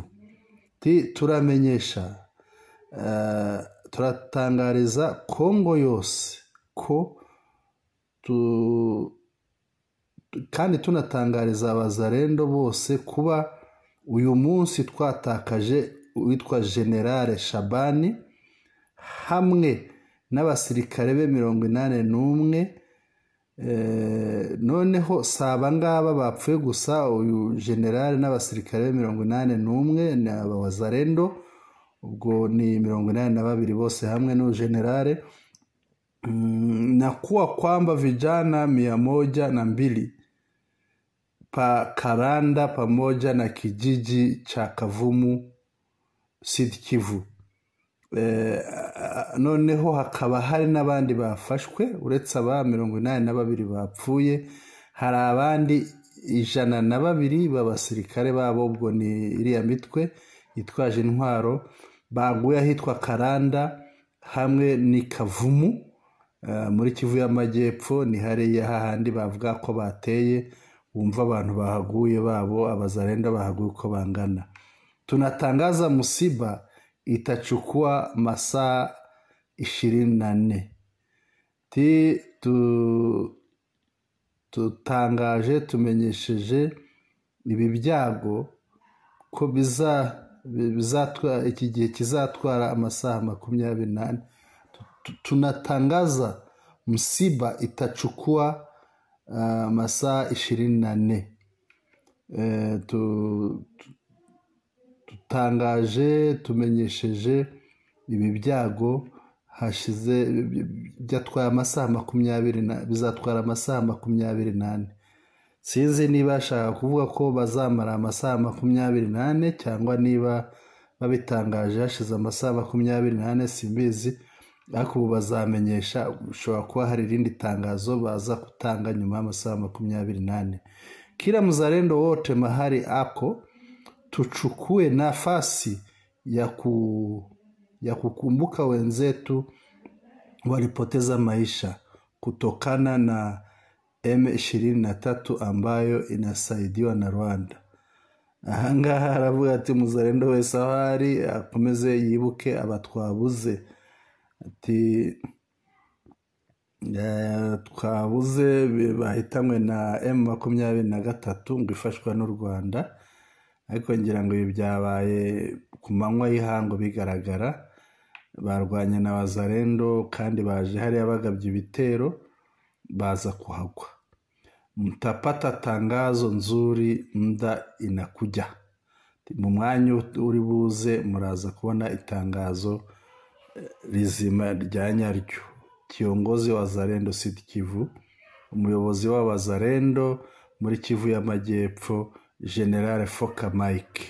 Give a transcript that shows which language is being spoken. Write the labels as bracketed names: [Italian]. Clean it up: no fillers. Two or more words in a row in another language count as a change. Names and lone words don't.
[Kinyarwanda] Turamenyesha, turatangariza Kongo yose ko kandi tunatangariza abazalendo bose kuba uyu munsi twatakaje witwa General Shabani hamwe n'abasirikare be 81. Noneho saba ngaba bapfuye gusa, uyu general n'abasirikare 81 ni abazalendo, ubwo ni 82 bose hamwe no general, [Swahili] na kuwa kwamba vijana 102 pa Karanda pamoja na kijiji cha Kavumu Sud Kivu. [Kinyarwanda] Noneho hakaba hari n'abandi bafashwe uretse aba 82 bapfuye. Hari abandi 102 b'abasirikare babo, ubwo ni iriya mitwe yitwaje intwaro, baguye ahitwa Karanda hamwe ni Kavumu muri Kivu y'Amajyepfo. Ni hariya hahandi bavuga ko bateye, wumva abantu bahaguye babo abazalendo bahaguye uko bangana. [Swahili] Tunatangaza msiba itachukua masaa 24. [Kinyarwanda] Tutangaje, tumenyesheje ibi byago ko bizatwara iki gihe kizatwara amasaha 24. [Swahili] Tunatangaza msiba itachukua masaa 24. [Kinyarwanda] Tutangaje, tumenyesheje ibi byago hashize byatwaye amasaha 20, bizatwara amasaha 28. Sinzi niba ashaka kuvuga ko bazamara amasaha 28 cyangwa niba babitangaje hashize amasaha 28, simbizi. Ariko bazamenyesha, ushobora kuba hari irindi tangazo baza kutanga nyuma y'amasaha 28. [Swahili] Kila mzalendo wote mahali ako tuchukue nafasi ya kukumbuka wenzetu walipoteza maisha kutokana na M23 ambayo inasaidiwa na Rwanda. [Kinyarwanda] Ahangaha aravuga ati muzalendo wese ahari akomeze yibuke abatwabuze. Ati twabuze bahitamwe na M23 ngo ifashwa n'u Rwanda. Ariko ngira ngo ibi byabaye ku manywa y'ihango bigaragara, barwanya na wazalendo kandi baje hariya bagabye ibitero baza kuhagwa. [Swahili] Mtapata tangazo nzuri muda inakuja. [Kinyarwanda] Mu mwanya uri buze muraza kubona itangazo rizima rya nyaryo. [Swahili] Kiongozi wa wazalendo Sud Kivu, [Kinyarwanda] umuyobozi [Swahili] wa wazalendo [Kinyarwanda] muri Kivu y'Amajyepfo, General Foka Mike.